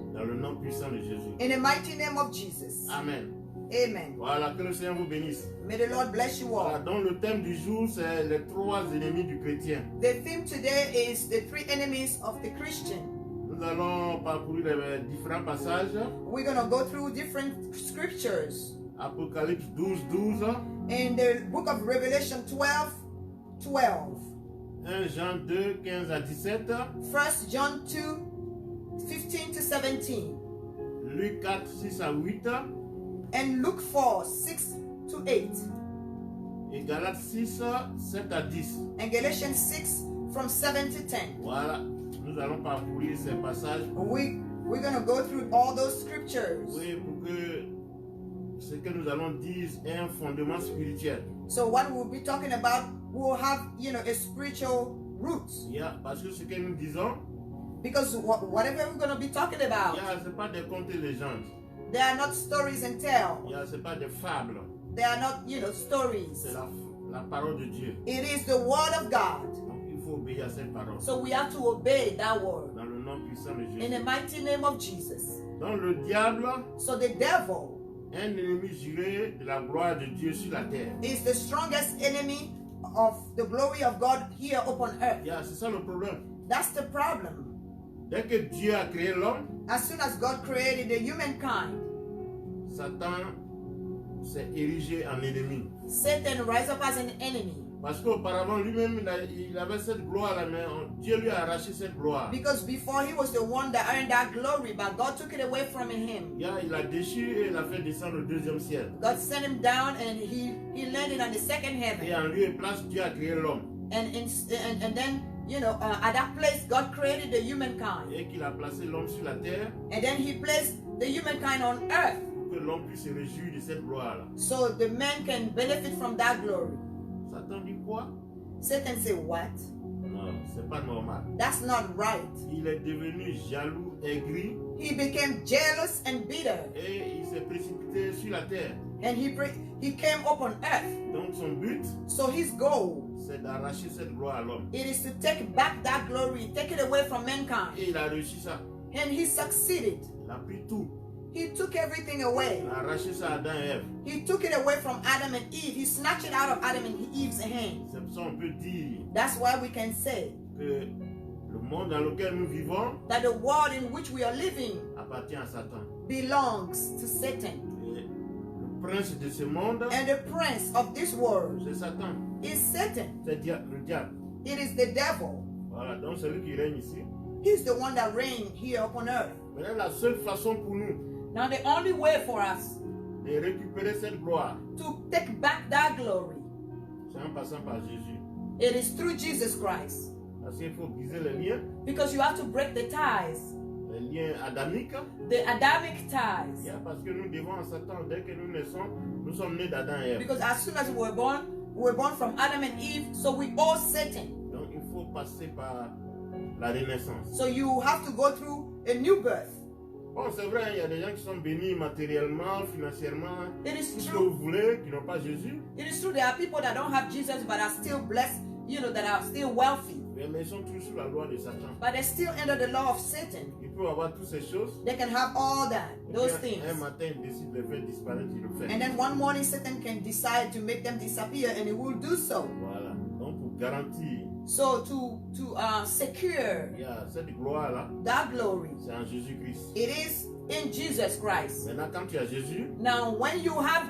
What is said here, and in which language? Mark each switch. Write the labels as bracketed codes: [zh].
[fr] Dans le nom puissant de Jésus. [en] In the mighty name of Jesus. Amen. Amen. [fr] Voilà, que le Seigneur vous bénisse. [en] May the Lord bless you [fr] Voilà, [en] all. [fr] donc le thème du jour, c'est les 3 ennemis du chrétien. [en] The theme today is the 3 enemies of the Christian. [fr] Nous allons parcourir les différents passages. [en] We're going to go through different scriptures. [fr] Apocalypse 12. [en] In the book of Revelation 12. [fr] 1 Jean 2, 15 à 17. [en] 1 John 2, 15 to 17. [fr] Luc 4, 6 à 8. [en] And Luke 4, 6 to 8. [fr] Et Galates 6, 7 à 10. [en] And Galatians 6 from 7 to 10. [fr] Voilà, nous allons parcourir ces passages. [en] We're going to go through all those scriptures. [fr] Oui, pour que ce que nous allons dire ait un fondement spirituel. [en] So what we'll be talking about will have, a spiritual roots. [fr] Parce que ce que nous disons, [en] Because whatever we're going to be talking about, [fr] ce n'est pas des contes et légendes. [en] they are not stories and tales. [fr] Ce n'est pas des fables. [en] They are not, stories. [fr] C'est la parole de Dieu. [en] It is the word of God. [fr] Donc, il faut obéir à cette parole. [en] So we have to obey that word. [fr] Dans le nom puissant de [en] In the mighty name of Jesus. [fr] Donc le diable, [en] So the devil [fr] un ennemi juré de la gloire de Dieu sur la terre. [en] is the strongest enemy of the glory of God here upon earth. [fr] Yeah, c'est ça le problème. [en] That's the problem. [fr] Dès que Dieu a créé l'homme, [en] As soon as God created the humankind, [fr] Satan s'est érigé en ennemi. [en] Satan rise up as an enemy. [fr] Parce qu'auparavant, lui-même, il avait cette gloire-là, mais Dieu lui a arraché cette gloire. [en] Because before he was the one that earned that glory, but God took it away from him. [fr] Yeah, il a déchiré et il a fait descendre au deuxième ciel. [en] God sent him down and he landed on the second [fr] Et [en] heaven. [fr] en lieu et place, Dieu a créé l'homme. [en] And then, at that place, God created the humankind. [fr] Et qu'il a placé l'homme sur la terre [en] And then he placed the humankind on earth [fr] pour que l'homme puisse se réjouir de cette gloire-là. [en] so the man can benefit from that glory. [fr] Satan dit quoi? [en] Satan said, what? [fr] Non, c'est pas normal. [en] That's not right. [fr] Il est devenu jaloux, aigri, [en] He became jealous and bitter. [fr] et il s'est précipité sur la terre. [en] And he came up on earth. [fr] Donc son but, [en] So his goal, [fr] c'est d'arracher cette gloire à l'homme. [en] it is to take back that glory, take it away from mankind. [fr] Et il a réussi ça. [en] And he succeeded. [fr] Il a pris tout. [en] He took everything away. [fr] Il a arraché ça à Adam et Ève. [en] He took it away from Adam and Eve. He snatched it out of Adam and Eve's hand. [fr] C'est pour ça qu'on peut dire [en] That's why we can say [fr] que le monde dans lequel nous vivons [en] that the world in which we are living [fr] appartient à Satan. [en] belongs to Satan. [fr] Et le prince de ce monde, [en] And the prince of this world [fr] c'est Satan. [en] is Satan. [fr] C'est le diable. [en] It is the devil. [fr] Voilà, donc c'est lui qui règne ici. [en] He's the one that reigns here upon earth. [fr] Maintenant, la seule façon pour nous [en] Now the only way for us [fr] de récupérer cette gloire, [en] to take back that glory, [fr] c'est en passant par Jésus. [en] it is through Jesus Christ. [fr] Parce qu'il faut briser les liens, [en] Because you have to break the ties, [fr] les liens adamiques. [en] the Adamic ties. [fr] Yeah, parce que nous devons à Satan, dès que nous naissons, nous sommes nés d'Adam et Ève. [en] Because as soon as we were born from Adam and Eve, so we owe Satan. [fr] Donc il faut passer par la renaissance. [en] So you have to go through a new birth. [fr] Bon, c'est vrai, il y a des gens qui sont bénis matériellement, financièrement, [en] It is [fr] tout ce que [en] true. [fr] vous voulez, qui n'ont pas Jésus. [en] It is true there are people that don't have Jesus but are still blessed, that are still wealthy. [fr] Mais ils sont toujours sous la loi de Satan. [en] But they still under the law of Satan. [fr] Ils peuvent avoir toutes ces choses. [en] They can have all that, [fr] Et [en] those [fr] puis, [en] things. [fr] un matin, ils décident de les faire disparaître, ils le font. [en] And then one morning Satan can decide to make them disappear and he will do so. [fr] Voilà. Donc pour garantir [en] So to secure [fr] cette gloire-là, [en] that glory, [fr] c'est en Jésus-Christ. [en] it is in Jesus Christ. [fr] Maintenant, quand tu as Jésus, [en] Now when you have